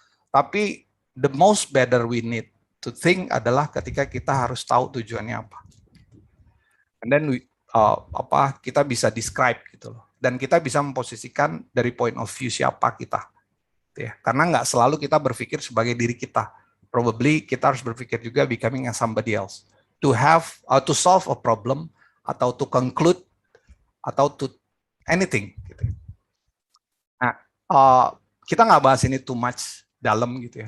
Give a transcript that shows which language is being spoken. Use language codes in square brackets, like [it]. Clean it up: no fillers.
[id] Tapi [en] the most better we need to think [id] adalah ketika kita harus tahu tujuannya apa. [en] And then [id] kita bisa describe gitu loh. Dan kita bisa memposisikan dari [en] point of view [id] siapa kita. Ya, karena nggak selalu kita berpikir sebagai diri kita. [en] Probably [id] kita harus berpikir juga [en] becoming as somebody else. To solve a problem, [id] atau [en] to conclude, atau to anything. [id] Gitu. Nah, kita nggak bahas ini [en] too much [id] dalam gitu ya.